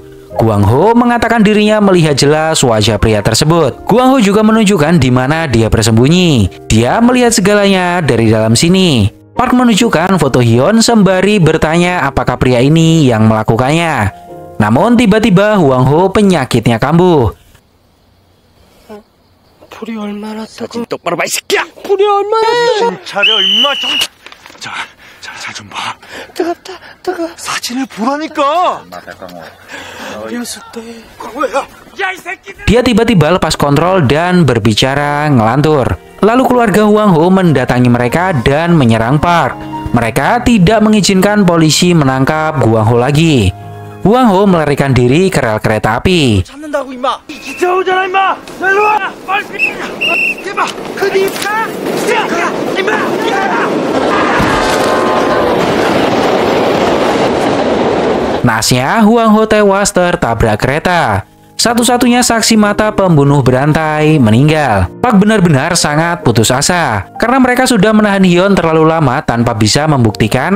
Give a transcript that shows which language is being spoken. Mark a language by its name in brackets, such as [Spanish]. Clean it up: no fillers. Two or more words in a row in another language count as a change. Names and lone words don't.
[Indonesian] Gwang Ho mengatakan dirinya melihat jelas wajah pria tersebut. Gwang Ho juga menunjukkan di mana dia bersembunyi. Dia melihat segalanya dari dalam sini. Park menunjukkan foto Hyun sembari bertanya apakah pria ini yang melakukannya. Namun tiba-tiba Hwang Ho penyakitnya kambuh. [Korean] 사진 똑바로 봐, 이 새끼야! 불이 얼마나 정신 차려, 임마! 자, 잘 좀 봐. 뜨겁다. 사진을 보라니까! [Indonesian] Dia tiba-tiba lepas kontrol dan berbicara ngelantur. Lalu keluarga Hwang Ho mendatangi mereka dan menyerang Park. Mereka tidak mengizinkan polisi menangkap Hwang Ho lagi. Hwang Ho melarikan diri ke rel kereta api. [Korean] 잡는다고, 임마! 이 기차 오잖아, 임마! 일로 와! 빨리! 임마! 그니까! 임마! [Indonesian] Naasnya, Hwang Ho tewas tertabrak kereta. Satu-satunya saksi mata pembunuh berantai meninggal. Park benar-benar sangat putus asa karena mereka sudah menahan Hyun terlalu lama tanpa bisa membuktikan.